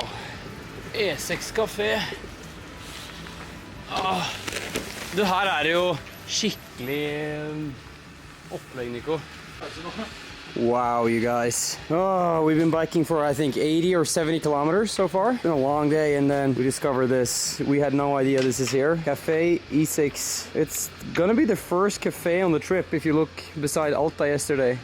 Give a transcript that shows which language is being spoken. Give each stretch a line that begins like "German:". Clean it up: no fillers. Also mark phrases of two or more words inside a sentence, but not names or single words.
Norwegian: E6 kafé. Det her er jo skikkelig opplegg, Nico.
English: Wow, you guys. Oh, we've been biking for I think 80 or 70 kilometers so far. It's been a long day, and then we discovered this. We had no idea this is here. Cafe E6. It's gonna be the first cafe on the trip if you look beside Alta yesterday.